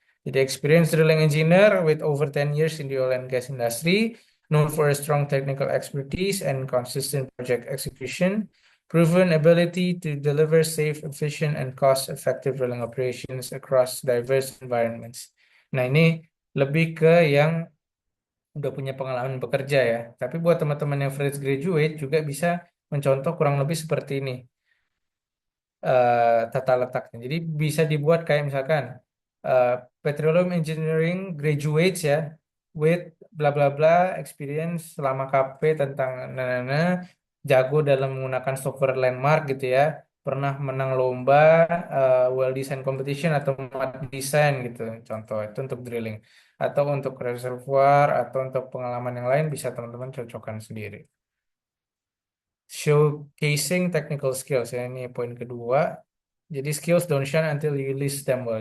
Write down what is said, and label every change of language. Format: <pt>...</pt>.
<id>Jadi</id> <en>experienced drilling engineer with over 10 years in the oil and gas industry, known for a strong technical expertise and consistent project execution, proven ability to deliver safe, efficient, and cost-effective drilling operations across diverse environments.</en> <id>Nah, ini lebih ke yang udah punya pengalaman bekerja ya. Tapi buat teman-teman yang fresh graduate juga bisa mencontoh kurang lebih seperti ini tata letaknya. Jadi bisa dibuat kayak misalkan uh,</id> <en>Petroleum Engineering graduates</en> <id>ya</id> <en>with bla bla bla experience</en> <id>selama KP tentang nana jago dalam menggunakan software landmark gitu ya. Pernah menang lomba</id> <en>well design competition</en> <id>atau mat design gitu. Contoh itu untuk drilling atau untuk reservoir atau untuk pengalaman yang lain bisa teman-teman cocokkan sendiri.</id> <en>Showcasing technical skills</en> <id>ya ini poin kedua. Jadi</id> <en>skills don't shine until you list them well.</en>